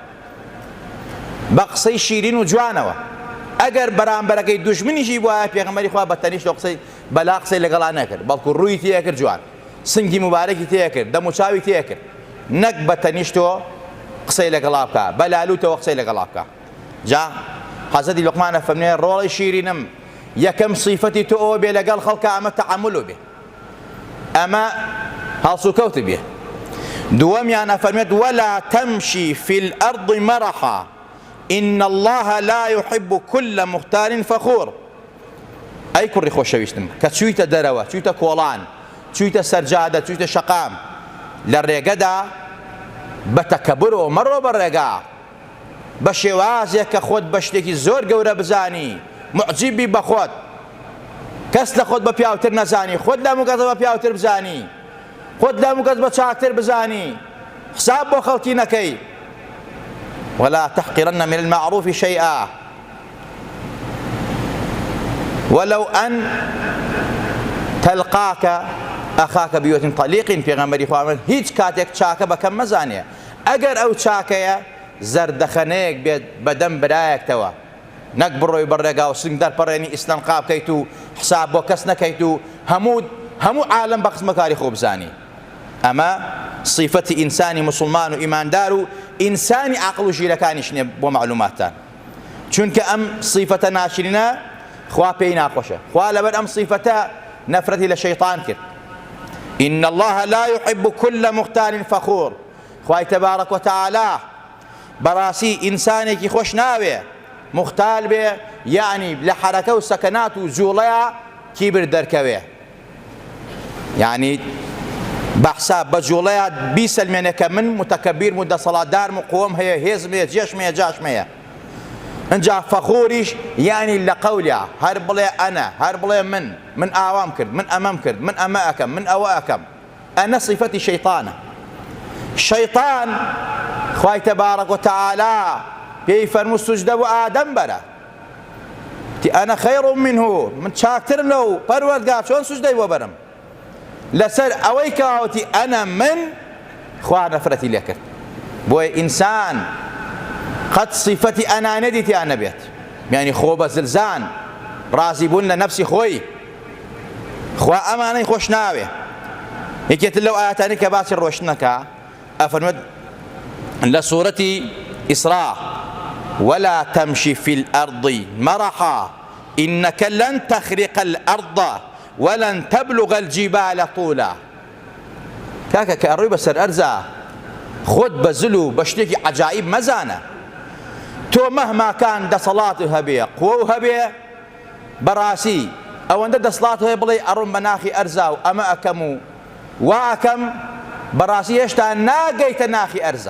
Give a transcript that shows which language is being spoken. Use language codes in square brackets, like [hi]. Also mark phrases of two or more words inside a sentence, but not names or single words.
[ckb] بە قسەی شیرین و جوانەوە ئەگەر بەرامبەرەکەی دوژمنیشی بووایە پێغەمبەری خوا بە تەنیشت و قسەی بەلا قسەی لەگەڵا نەکرد بەڵکو ڕووی تێکرد جوان سنگی مبارەکی تێکرد دەموچاوی تێکرد نەک بە تەنیشتەوە قسەی لەگەڵا بکە بە لالوتەوە قسەی لەگەڵا بکە جا حەزەتی لوقمانە فەرمێ ڕۆڵی شیرینم یەکەم صیفەتی تۆ ئەوە بێ لەگەڵ خەڵکە ئەمە تەعامل بێ، ئەمە هەڵسوکەوت بێ. دووەمیان ئەفەرمێت [ar] ولا تمشي في الأرض مرحا إن الله لا يحب كل مختال فخور. [ckb] ئەی کوڕی خۆشەویستم کە چوویتە دەرەوە، چوویتە کۆڵان، چوویتە سەرجادە، چوویتە شەقام، لە ڕێگەدا بە تەکەببرەوە مەڕۆ بە ڕێگا، بە شێوازێک کە خۆت بە شتێکی زۆر گەورە بزانی، معجیبی بە خۆت، کەس لە خۆت بە پیاوتر نەزانی، خۆت لە هەموو کەس بە پیاوتر بزانی، خۆت لە هەموو کەس بە چاکتر بزانی، حساب بۆ خەڵکی نەکەی. [ar] ولا تحقرن من المعروف شيئا ولو أن تلقاك أخاك بيوت طليق. [ckb] پێغەمبەری خوا هیچ کاتێک چاکە بەکەم مەزانێ، ئەگەر ئەو چاکەیە زەردەخەنەیەک بێت بەدەم برایەکتەوە، نەک بڕۆی بەڕێگا و سنگ دەرپەڕێنی ئیسلامقا بکەیت و حساب بۆ کەس نەکەیت و هەموو عالەم بە قسمەکاری خۆ بزانی. ئەمە صیفەتی ئینسانی مسلمان و ئیماندار و ئینسانی عەقڵ و ژیرەکانیش نییە بۆ معلوماتتان، چونکە ئەم صیفەتە ناشرینە خوا پێی ناخۆشە. خوا لەبەر ئەم صیفەتە نەفرەتی لە شەیطان کرد. [ar] إن الله لا يحب كل مختال فخور. [ckb] خوای [ar] تبارك وتعالى [ckb] بەڕاستی ئینسانێکی خۆش ناوێ مختال بێ، یعنی لە حەرەکە و سەکەنات و جوڵەیە کیبر دەرکەوێ، یعنی بەحساب بە جوڵەیە بیسەلمێنێ کە من متەکەبیر و دەسەڵاتدارم و قووەم هەیە، هێزم هەیە، جێشم هەیە، جاشم هەیە. ئەنجا فەخۆریش یعنی لە قەولیا هەر بڵێ ئەنە، هەر بڵێ من ئاوام کرد، من ئەمەم کرد، من ئەمە ئەکەم، من ئەوە ئەکەم. ئەنە صیفەتی شەیطانە. شەیطان خوای تبارك وتعالى پێی فەرموو سوجدە بۆ ئادەم بەرە، تی [ar] ئەنە خەیڕ منه، [ckb] من چاکترم لەو پەروەردگار، چۆن سوجدەی بۆ بەرم؟ لەسەر ئەوەی کەوتی ئەنە من خوا نەفرەتی لێ کرد. بۆیە ئینسان قەت صیفەتی ئەنانەتی تیان نەبێت، یعنی خۆ بە زلزان ڕازی بوون لە نەفسی خۆی. خوا ئەمانەی خۆش ناوێ. یەکێتر لەو ئاەتانی کە باسی ڕۆشتنەکە ئەفەرمێت لە سوورەتی ئیسراء [ar] ولا تمشي في الأرض مرحا إنك لن تخرق الأرض ولن تبلغ الجبال طولا. [ckb] کاکە کە ئەڕۆی بەسەر ئەرزە خۆت بە زل و بە شتێکی عەجایب مەزانە. تۆ مەهماکان دەسەڵات هەبێ، قووە و هەبێ، بەڕاستی ئەوەندە دەسەڵات هەیە بڵێ ئەڕۆم بە ناخی ئەرزا و ئەمە ئەکەم و وا ئەکەم، بەڕاستی هێشتا ناگەیتە ناخی ئەرزە.